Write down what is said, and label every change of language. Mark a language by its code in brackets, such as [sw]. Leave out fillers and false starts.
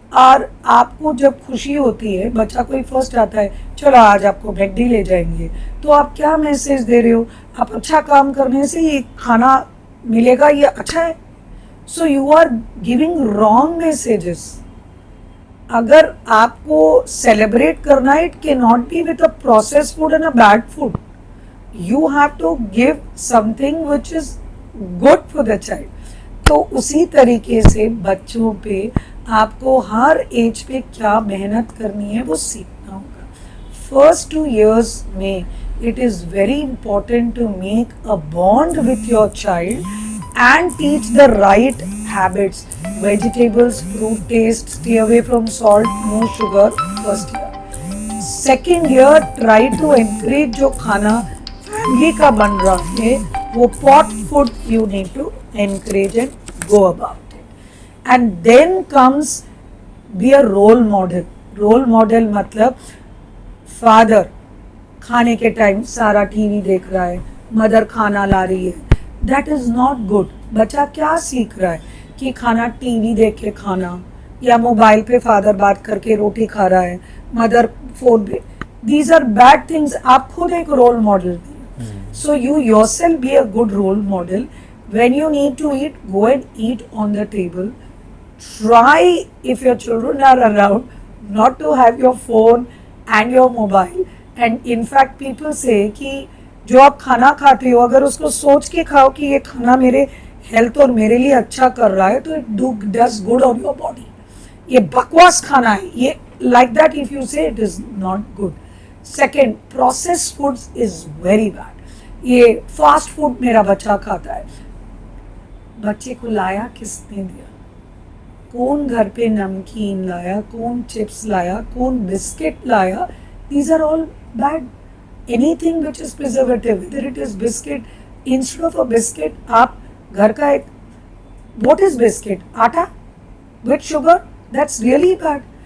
[hi] आपको जब खुशी होती है, बच्चा कोई फर्स्ट आता है, चलो आज आपको मैकडी ले जाएंगे, तो आप क्या मैसेज दे रहे हो, आप अच्छा काम करने से ये खाना मिलेगा, ये अच्छा है. [en] So you are giving wrong messages. [hi] अगर आपको सेलिब्रेट करना है, [en] It can not be with a processed food and a bad food. You have to give something which is good for the child. [hi] तो उसी तरीके से बच्चों पे आपको हर एज पे क्या मेहनत करनी है वो सीखना होगा. [en] First 2 years में it is very important to make a bond with your child and teach the right habits. Vegetables, fruit taste, stay away from salt, no sugar. First year. Second year, try to encourage [hi] जो खाना family का बन रहा है वो [en] Pot food you need to encourage and go about it. And then comes be a role model. [hi] Role model मतलब father खाने के टाइम सारा टीवी देख रहा है, मदर खाना ला रही है, दैट इज नॉट गुड. बच्चा क्या सीख रहा है कि खाना टीवी देख के खाना, या मोबाइल पे फादर बात करके रोटी खा रहा है, मदर फोन पे. [en] These are bad things. [hi] आप खुद एक role model. [en] So you yourself be a good role model. When you need to eat, go and eat on the table. Try, if your children are around, not to have your phone and your mobile. [hi] And in fact, people say कि जो आप खाना खाते हो अगर उसको सोच के खाओ कि ये खाना मेरे हेल्थ और मेरे लिए अच्छा कर रहा है तो [en] it does good on your body. [hi] ये बकवास खाना है, ये [en] like that if you say it is not good. Second, processed foods is very bad. [hi] ये फास्ट फूड मेरा बच्चा खाता है. बच्चे को लाया किसने दिया, कौन घर पे नमकीन लाया, कौन चिप्स लाया, कौन बिस्किट लाया. [en] These are all bad. Anything which is preservative, whether it is biscuit, instead of a biscuit [hi] आप घर का एक, [en] What is biscuit, आटा with sugar, that's really bad.